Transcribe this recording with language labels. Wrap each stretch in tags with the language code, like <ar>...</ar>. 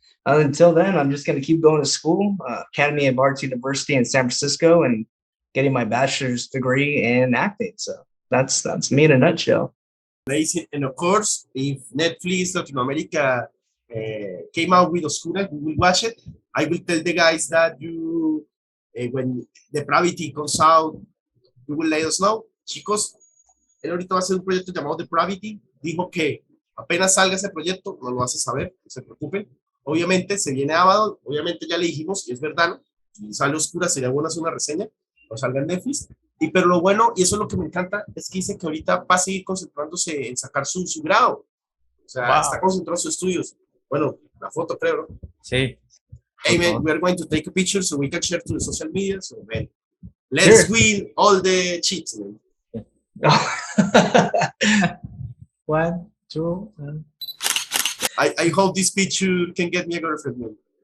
<en>Until then, I'm just going to keep going to school, Academy of Arts University in San Francisco, and getting my bachelor's degree in acting. So that's me in a nutshell. Amazing. And of course, if Netflix Latin America came out with Oscura, we will watch it. I will tell the guys that you, when Depravity comes out, you will let us know.</en> <es>Chicos, él ahorita va a hacer un proyecto llamado Depravity. Dijo que apenas salga ese proyecto, nos lo hace saber, no se preocupen. Obviamente se viene Abaddon, obviamente ya le dijimos, y es verdad, ¿no? Si sale Oscura, sería bueno hacer una reseña, o salga en Netflix. Pero lo bueno, y eso es lo que me encanta, es que dice que ahorita va a seguir concentrándose en sacar su grado. O sea, está concentrado en sus estudios. Bueno, la foto, creo, ¿no? Sí.</es> <en>Hey, man, we are going to take a picture so we can share to the social media. So, man, let's win all the cheats, man. 1, 2, and... I hope this picture can get me a girlfriend, man.</en>